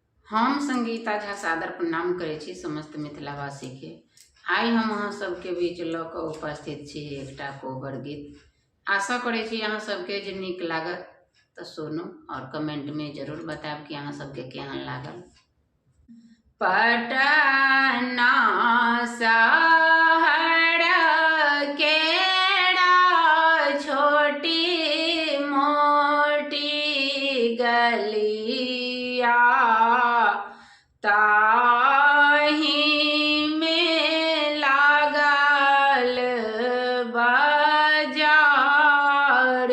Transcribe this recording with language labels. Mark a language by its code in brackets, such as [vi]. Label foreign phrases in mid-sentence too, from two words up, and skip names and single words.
[mai] हम संगीता झा सादर प्रणाम करै छी समस्त मिथिलावासी के। आइ हम अहाँ सबके बीच लऽ कऽ उपस्थित छी एकटा कोबर गीत। आशा करै छी अहाँ सबके जे नीक लागत तऽ सुनू और कमेंट में जरूर बताएब कि अहाँ सबके केहन लागल। पटना शहर केरा छोटी मोटी गलिया ताही में लागल बाजार।